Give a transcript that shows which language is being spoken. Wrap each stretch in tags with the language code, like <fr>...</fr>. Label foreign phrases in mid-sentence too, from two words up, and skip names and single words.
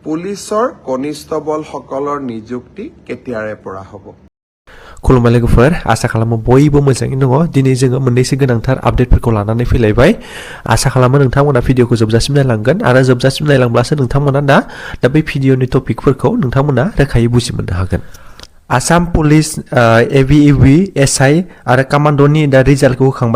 <as>পুলিচৰ কনিষ্টবলসকলৰ নিযুক্তি কেতিয়াৰে পৰা হ'ব?</as> <brx>खुलुमबाय लोगोफोर आसा खालामो बयबो मोजाङैनो दङ दिनै जोङो मोननैसो गोनांथार आपडेटफोरखौ लानानै फैलायबाय आसा खालामो नोंथांमोना भिडिअखौ जोबजासिम नायलांगोन आरो जोबजासिम नायलांब्लासो नोंथांमोना दा बै भिडिअनि टपिकफोरखौ नोंथांमोना रोखायै बुजि मोननो हागोन आसाम पुलिस एबिइबि एसआइ आरो कामान्डनि दा रिजाल्टखौ होखांबाय</brx>